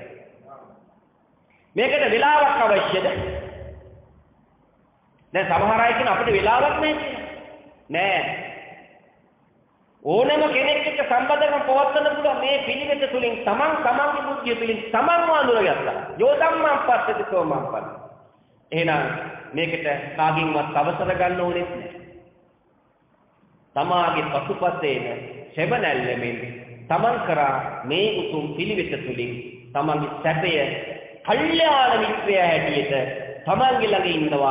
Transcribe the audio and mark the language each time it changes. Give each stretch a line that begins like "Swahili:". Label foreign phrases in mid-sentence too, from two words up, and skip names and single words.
Sinhala: මේකට වෙලාවක් අවශ්‍යද? දැන් සමහර අය කියන අපිට වෙලාවක් නැහැ කියලා. නෑ. ඕනෑම කෙනෙක් එක්ක සම්බන්ධකම් පවත්වන්න පුළුවන් මේ පිළිවෙත තුලින් තමන්ගේ බුද්ධිය තුලින් තමන්ව අඳුරගත්තා.
Pali: යෝධම්මං පස්සති සෝමං පස්ස.
Sinhala: එහෙනම් මේකට කාගින්වත් අවසර ගන්න ඕනෙත් නැහැ. තමාගේ පසුපසේන සෙබනැල්ලෙමින් තමන් කරා මේ උතුම් පිළිවෙත තුලින් තමන්ගේ සැපය කල්යාණ මිත්‍රය හැටියට තමන්ගේ ළඟ ඉන්නවා.